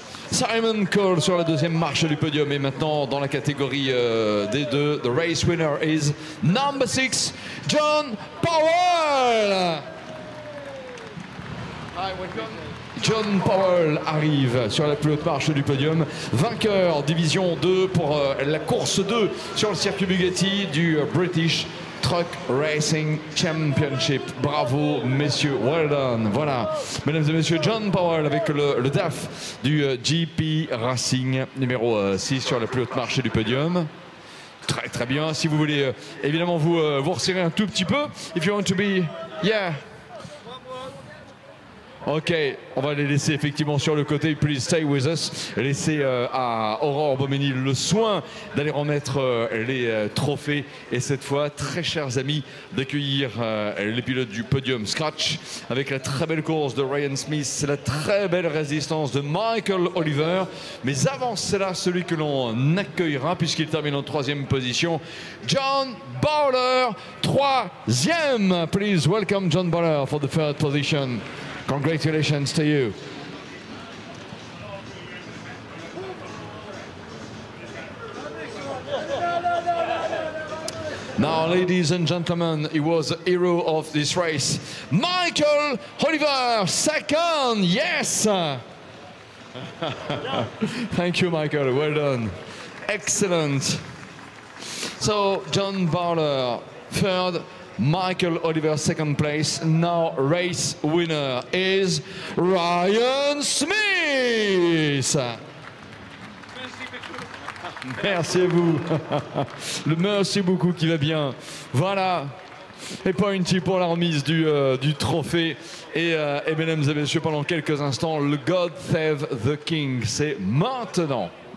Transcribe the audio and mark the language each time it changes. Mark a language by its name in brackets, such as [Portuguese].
[French] Simon Cole sur la deuxième marche du podium. Et maintenant dans la catégorie D2, [English] the race winner is number 6, John Powell. Hi, welcome. [French] John Powell arrive sur la plus haute marche du podium, vainqueur division 2 pour la course 2 sur le circuit Bugatti du British Truck Racing Championship. Bravo messieurs, [English] well done. [French] Voilà, mesdames et messieurs, John Powell avec le DAF du GP Racing numéro 6 sur la plus haute marche du podium. Très très bien. Si vous voulez évidemment vous resserrer un tout petit peu, [English] if you want to be, yeah. [French] Ok, on va les laisser effectivement sur le côté. [English] Please stay with us. [French] Laissez à Aurore Boménil le soin d'aller remettre les trophées. Et cette fois, très chers amis, d'accueillir les pilotes du podium Scratch avec la très belle course de Ryan Smith, la très belle résistance de Michael Oliver. Mais avant cela, celui que l'on accueillera puisqu'il termine en troisième position, John Bowler, troisième. [English] Please welcome John Bowler for the third position. Congratulations to you. Now, ladies and gentlemen, he was a hero of this race. Michael Oliver, second, yes! Thank you, Michael, well done. Excellent. So, John Bowler, third. Michael Oliver, second place. Now, race winner is Ryan Smith. [French] Merci à vous. Le merci beaucoup qui va bien. Voilà. Et Pointy pour la remise du trophée. Et mesdames et messieurs, pendant quelques instants, le God Save the King. C'est maintenant.